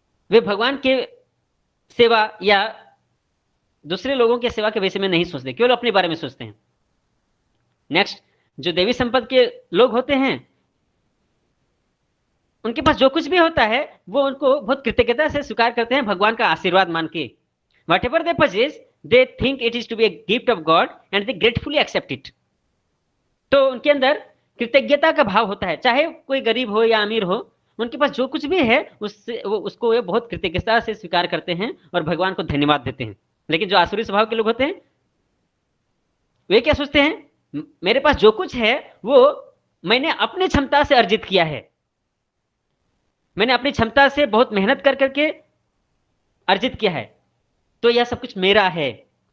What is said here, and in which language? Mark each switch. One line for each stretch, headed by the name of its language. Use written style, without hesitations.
Hindi: वे भगवान के सेवा या दूसरे लोगों के सेवा के विषय में नहीं सोचते, केवल अपने बारे में सोचते हैं। नेक्स्ट, जो देवी संपद के लोग होते हैं, उनके पास जो कुछ भी होता है वो उनको बहुत कृतज्ञता से स्वीकार करते हैं, भगवान का आशीर्वाद मान के।
English: Whatever they possess, they think it is to be a gift of God and they gratefully accept it.
Hindi: तो उनके अंदर कृतज्ञता का भाव होता है, चाहे कोई गरीब हो या अमीर हो, उनके पास जो कुछ भी है उसको वे बहुत कृतज्ञता से स्वीकार करते हैं और भगवान को धन्यवाद देते हैं। लेकिन जो आसुरी स्वभाव के लोग होते हैं, वे क्या सोचते हैं, मेरे पास जो कुछ है वो मैंने अपनी क्षमता से अर्जित किया है, मैंने अपनी क्षमता से बहुत मेहनत कर करके अर्जित किया है, तो यह सब कुछ मेरा है।